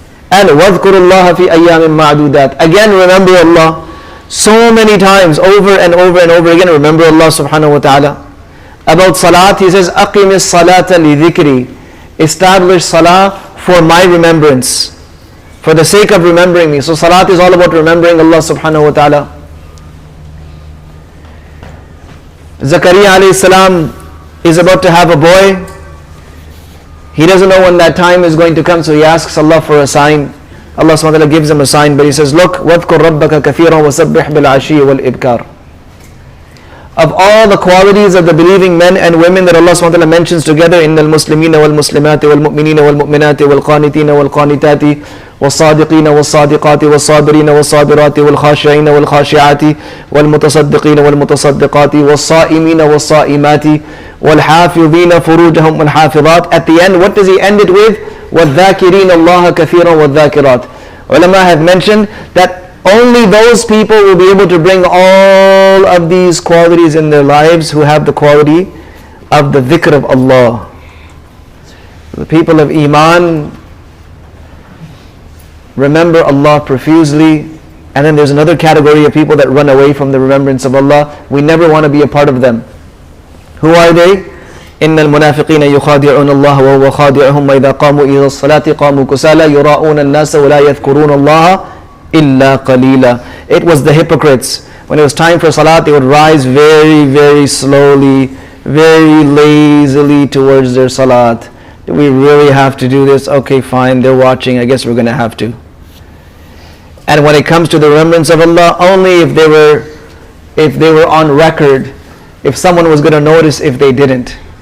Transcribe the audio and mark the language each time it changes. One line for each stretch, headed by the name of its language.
Arabic: And وَاذْكُرُوا اللَّهَ فِي أَيَّامٍ مَعْدُودَاتٍ.
English: Again remember Allah. So many times, over and over and over again, remember Allah subhanahu wa ta'ala. About salat, He says, أَقِمِ الصَّلَاةَ لِذِكْرِي. Establish salah for my remembrance, for the sake of remembering me. So salat is all about remembering Allah subhanahu wa ta'ala. Zakaria alayhi salam is about to have a boy. He doesn't know when that time is going to come, so he asks Allah for a sign. Allah subhanahu wa ta'ala gives him a sign, but He says, look, وَاذْكُرْ رَبَّكَ كَثِيرًا وَسَبِّحْ بِالْعَشِيِّ وَالْإِبْكَارِ.
Arabic: of all the qualities of the believing men and women that Allah subhanahu wa ta'ala mentions together, إِنَّ الْمُسْلِمِينَ وَالْمُسْلِمَاتِ وَالْمُؤْمِنِينَ وَالْمُؤْمِنَاتِ وَالْقَانِتِينَ وَالْقَانِتَاتِ وَالصَّادِقِينَ وَالصَّادِقَاتِ وَالصَّابِرِينَ وَالصَّابِرَاتِ وَالْخَاشِعِينَ وَالْخَاشِعَاتِ وَالْمُتَصَدِّقِينَ وَالْمُتَصَدِّقَاتِ وَالصَّائِمِينَ وَالصَّائِمَاتِ وَالْحَافِظِينَ فُرُوجَهُمْ وَالْحَافِظَاتِ.
English: At the end, what does he end it with?
Arabic: وَالذَّاكِرِينَ اللَّهَ كَثِيرًا وَالذَّاكِرَاتِ.
English: Ulama have mentioned that only those people will be able to bring all of these qualities in their lives who have the quality of the dhikr of Allah. The people of Iman remember Allah profusely, and then there's another category of people that run away from the remembrance of Allah. We never want to be a part of them. Who are they?
Arabic: إن المنافقين يخادعون الله وهو خادعهم وإذا قاموا إلى الصلاة قاموا كسالى يراءون الناس ولا يذكرون الله إلا قليلا.
English: It was the hypocrites. When it was time for salat, they would rise very, very slowly, very lazily towards their salat. Do we really have to do this? Okay, fine, they're watching, I guess we're going to have to. And when it comes to the remembrance of Allah, only if they were on record, if someone was going to notice if they didn't.